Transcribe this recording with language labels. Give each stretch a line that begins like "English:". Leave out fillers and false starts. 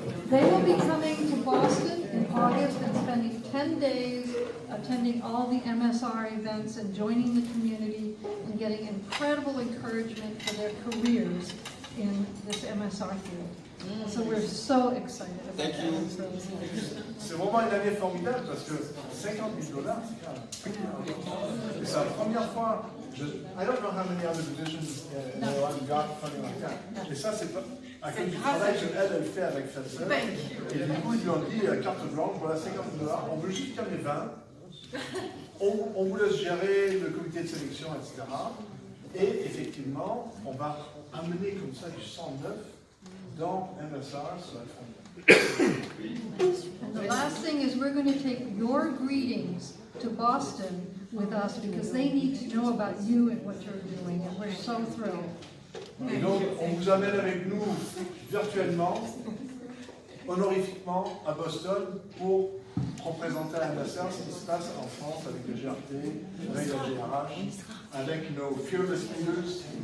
English: They will be coming to Boston in August and spending 10 days attending all the MSR events and joining the community and getting incredible encouragement for their careers in this MSR field. So we're so excited about that.
French: C'est bon. vraiment une année formidable parce que 50 000 $, c'est quand même. Et c'est la première fois.
English: I don't know how many other divisions got funding like that.
French: Et ça, c'est pas à cause du travail qu'elle fait avec Fetzer. Et du coup, ils lui ont dit carte blanche, voilà 50 000 $, on veut juste qu'il y en ait 20. On vous laisse gérer le comité de sélection, etc. Et effectivement, on va amener comme ça du sang neuf dans MSR, ça va être formidable.
English: And the last thing is we're going to take your greetings to Boston with us because they need to know about you and what you're doing, and we're so thrilled.
French: Et donc, on vous amène avec nous virtuellement, honorifiquement, à Boston pour représenter à MSR ce qui se passe en France avec le GRT, avec la GRH, avec nos
English: fearless leaders.